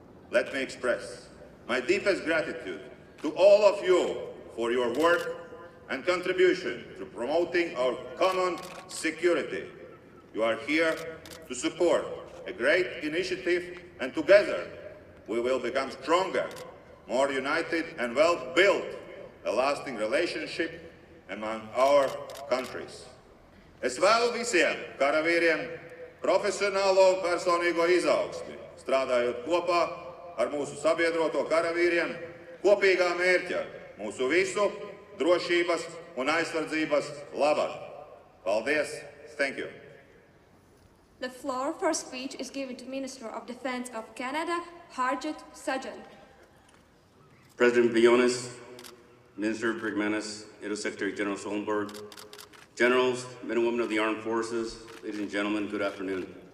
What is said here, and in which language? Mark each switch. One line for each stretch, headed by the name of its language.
English: Let me express my deepest gratitude to all of you for your work and contribution to promoting our common security. You are here to support a great initiative, and together we will become stronger, more united, and well build a lasting relationship among our countries.
Latvian: Es vēlu visiem karavīriem profesionālo personīgo izaugsmi, strādājot kopā ar mūsu sabiedroto karavīriem kopīgā mērķa, mūsu visu drošības un aizsardzības labad. Paldies!
English: Thank you! The floor for speech is given to Minister of Defense of Canada, Harjit Sajjan. President Briones, Minister Brigmanis, NATO Secretary General Stoltenberg, Generals, men and women of the Armed Forces, ladies and gentlemen, good afternoon.